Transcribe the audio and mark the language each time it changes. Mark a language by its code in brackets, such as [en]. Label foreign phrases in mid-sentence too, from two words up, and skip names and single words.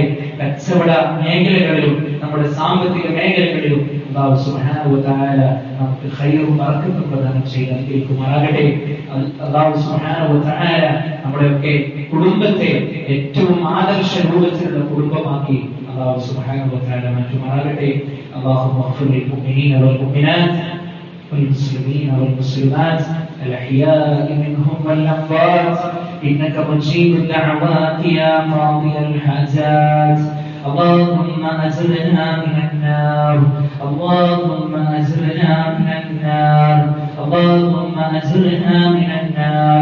[ml] കച്ചവട മേഖലകളിലും നമ്മുടെ സാമ്പത്തിക മേഖലകളിലും [ar] الله سبحانه وتعالى [ml] നമുക്ക് ഖൈറും ബറക്കത്തും പ്രദാനം ചെയ്ത് അനുഗ്രഹിക്കുമാറാകട്ടെ. [ar] الله سبحانه وتعالى [ml] നമ്മുടെയൊക്കെ കുടുംബത്തെ ഏറ്റവും ആദർശ രൂപത്തിലുള്ള കുടുംബമാക്കി [ar] الله سبحانه وتعالى [ml] മാറ്റുമാറാകട്ടെ. [ar] اللهم اغفر للمؤمنين والمؤمنات والمسلمين والمسلمات الأحياء منهم والأموات إنك مجيب الدعوات يا قاضي الحاجات. اللهم أجرنا من النار، اللهم أجرنا من النار، اللهم أجرنا من النار.